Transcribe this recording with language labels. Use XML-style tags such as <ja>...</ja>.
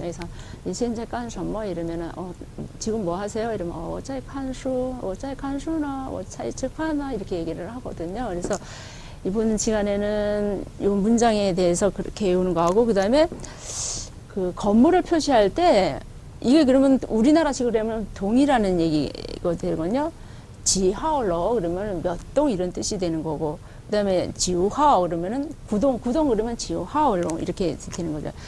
<ko>그래서 현재干什么이러면은 지금 뭐 하세요? 이러면</ko> <zh>在看书,我在看书呢,我在吃饭呢</zh> <ko>이렇게 얘기를 하거든요. 그래서 이번 시간에는 이 문장에 대해서 그렇게 외우는 거 하고, 그 다음에 그 건물을 표시할 때 이게 그러면 우리나라식으로 하면 동이라는 얘기가 되거든요. 지하로 그러면 몇 동 이런 뜻이 되는 거고, 그 다음에 지우하오 그러면은 구동 그러면 지우하오로 이렇게 되는 거죠.</ko>